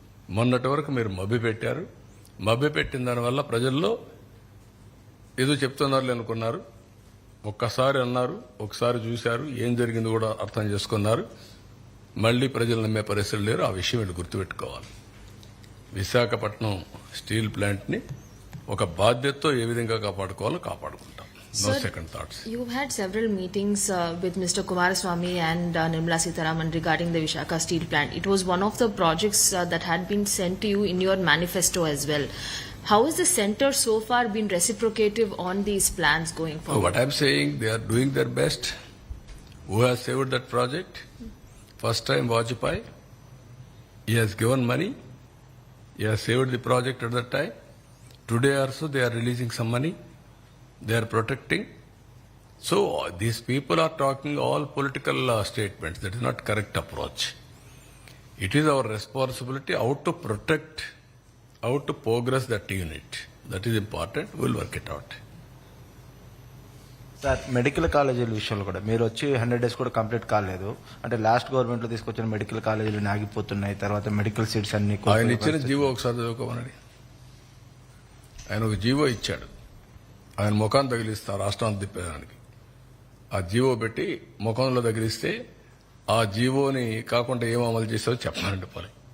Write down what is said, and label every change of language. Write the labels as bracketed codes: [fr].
[te] మొన్నటి వరకు మీరు మభ్యపెట్టారు. మభ్యపెట్టిన దానివల్ల ప్రజల్లో ఏదో చెప్తున్నారు అనుకున్నారు. ఒక్కసారి అన్నారు, ఒకసారి చూశారు, ఏం జరిగింది కూడా అర్థం చేసుకున్నారు. మళ్లీ ప్రజలు నమ్మే పరిస్థితులు లేరు. ఆ విషయం వీళ్ళు గుర్తుపెట్టుకోవాలి. విశాఖపట్నం స్టీల్ ప్లాంట్ ని ఒక బాధ్యతతో ఏ విధంగా కాపాడుకోవాలో కాపాడుకుంటాం. [en] No second thoughts. You've had several meetings with Mr. Kumaraswamy and Nirmala Sitharaman regarding the Visakhapatnam steel plant. It was one of the projects that had been sent to you in your manifesto as well. How has the centre so far been reciprocative on these plans going forward? What I'm saying, they are doing their best. Who has saved that project? First time Vajpayee. He has given money. He has saved the project at that time. Today also they are releasing some money. They are protecting. So these people are talking all political statements. That is not correct approach. It is our responsibility how to protect, how to progress that unit. That is important. We will work it out. [te] Sir, medical కాలేజీల విషయంలో కూడా మీరు వచ్చి 100 days కూడా complete కాలేదు. అంటే last government లో తీసుకొచ్చిన మెడికల్ కాలేజీలు ఆగిపోతున్నాయి. తర్వాత మెడికల్ సీట్స్ అన్ని ఆయన ఇచ్చిన జీవో ఒకసారి చదువుకోమని. ఆయన ఒక జీవో ఇచ్చాడు. ఆయన ముఖాన్ని తగిలిస్తా రాష్ట్రాన్ని తిప్పేదానికి. ఆ జీవో పెట్టి ముఖంలో తగిలిస్తే ఆ జీవోని కాకుండా ఏం అమలు చేసావో చెప్పనండి పని.